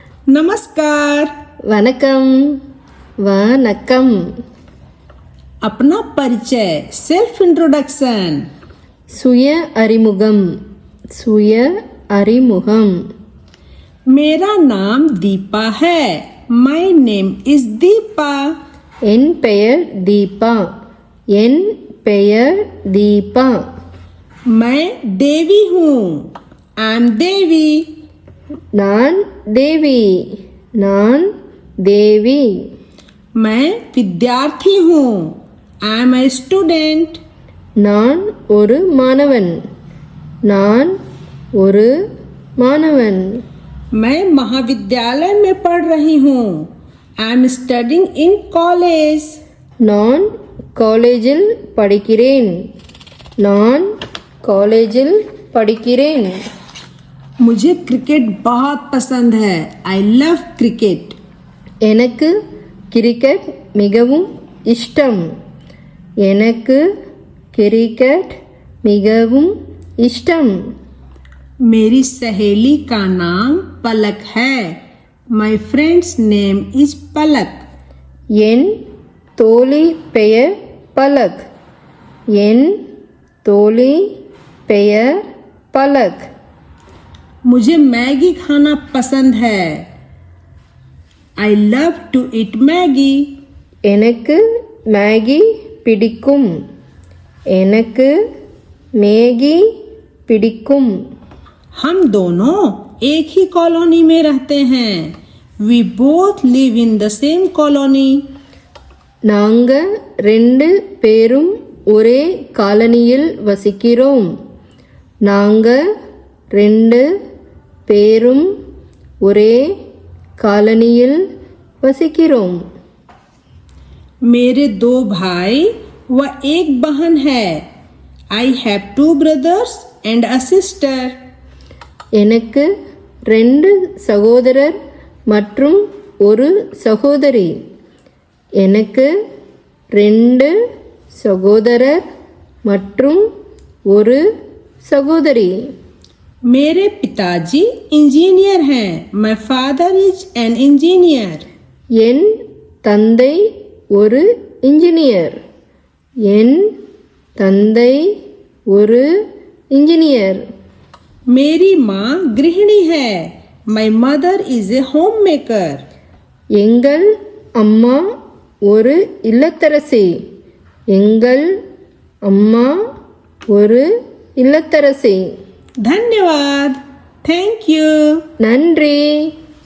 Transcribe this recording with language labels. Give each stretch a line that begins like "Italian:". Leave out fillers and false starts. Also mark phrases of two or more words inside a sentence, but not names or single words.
Hindi: नमस्कार।
Tamil: வணக்கம். வணக்கம்.
Hindi: अपना परिचय,
English: self introduction.
Tamil: சுய அறிமுகம். சுய அறிமுகம்.
Hindi: मेरा नाम दीपा है।
English: my name is Deepa.
Tamil: என் பெயர் தீபா. என் பெயர் தீபா.
Hindi: मैं देवी हूँ।
English: I am Devi.
Tamil: நான் தேவி. நான் தேவி.
Hindi: मैं विद्यार्थी हूँ।
English: I am a student.
Tamil: நான் ஒரு மாணவன். நான் ஒரு மாணவன்.
Hindi: मैं महाविद्यालय में पढ़ रही हूँ।
English: I am studying in college.
Tamil: நான் காலேஜில் படிக்கிறேன். நான் காலேஜில் படிக்கிறேன்.
Hindi: मुझे क्रिकेट बहुत पसंद है।
English: I love cricket.
Tamil: எனக்கு கிரிக்கெட் மிகவும் இஷ்டம். எனக்கு கிரிக்கெட் மிகவும் இஷ்டம்.
Hindi: मेरी सहेली का नाम पलक है।
English: my friend's name is Palak.
Tamil: என் தோழி பெயர் பலக். என் தோழி பெயர் பலக்.
Hindi: मुझे मैगी खाना पसंद है।
English: I love to eat Maggi.
Tamil: எனக்கு மேகி பிடிக்கும். எனக்கு மேகி பிடிக்கும்.
Hindi: हम दोनों एक ही कॉलोनी में रहते हैं।
English: we both live in the same colony.
Tamil: நாங்க ரெண்டு பேரும் ஒரே காலனியில் வசிக்கிறோம். நாங்க ரெண்டு பேரும் ஒரே காலனியில் வசிக்கிறோம்.
Hindi: मेरे दो भाई व एक बहन है।
English: I have two brothers and a sister.
Tamil: எனக்கு ரெண்டு சகோதரர் மற்றும் ஒரு சகோதரி. எனக்கு ரெண்டு சகோதரர் மற்றும் ஒரு சகோதரி.
Hindi: मेरे पिताजी इंजीनियर हैं।
English: my father is an engineer.
Tamil: என் தந்தை ஒரு இன்ஜினியர். என் தந்தை ஒரு இன்ஜினியர்.
Hindi: मेरी माँ गृहिणी है।
English: my mother is a homemaker.
Tamil: எங்கள் அம்மா ஒரு இல்லத்தரசி. எங்கள் அம்மா ஒரு இல்லத்தரசி.
Hindi: धन्यवाद।
English: thank you.
Tamil: நன்றி.